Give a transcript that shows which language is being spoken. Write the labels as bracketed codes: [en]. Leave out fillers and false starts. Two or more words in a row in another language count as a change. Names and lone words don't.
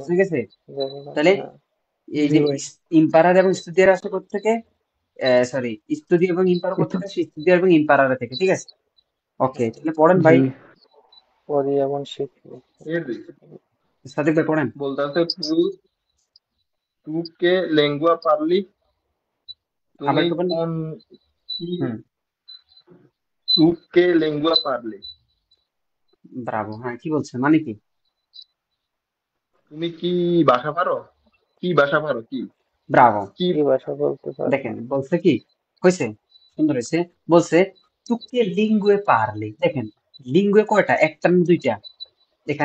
[bn] বুঝে গেছে? রেগুলার। তাহলে হ্যাঁ, এই জি যে ভাই। ইম্পারার এবং স্টুডিয়ার আসে কোত্থেকে? সরি, স্টুডিও এবং ইম্পারো একটু- কোত্থেকে আসে? স্টুডিও এবং ইম্পারারে থেকে। ঠিক আছে, ওকে। তাহলে পড়েন জি। ভাই। পড়ি এবং শিখি। [it] Vedi? [bn] সাদিক ভাই পড়েন। [it] বলতে tu che lingua parli? [bn] আবার তুমি একটু বলেন। কোন কি হুম, [it] tu che lingua parli? [bn] ব্রাভো। হ্যাঁ, কি বলছে মানে কি? তুমি কি ভাষা পারো? কি ভাষা পারো? কি ব্রাভো। কি কি ভাষা বলতে পারো? দেখেন বলছে কি হয়েছে, সুন্দর হয়েছে। বলছে [it] tu che lingue parli. [bn] দেখেন লিঙ্গুয়ে কয়টা? একটা না দুইটা? এখানে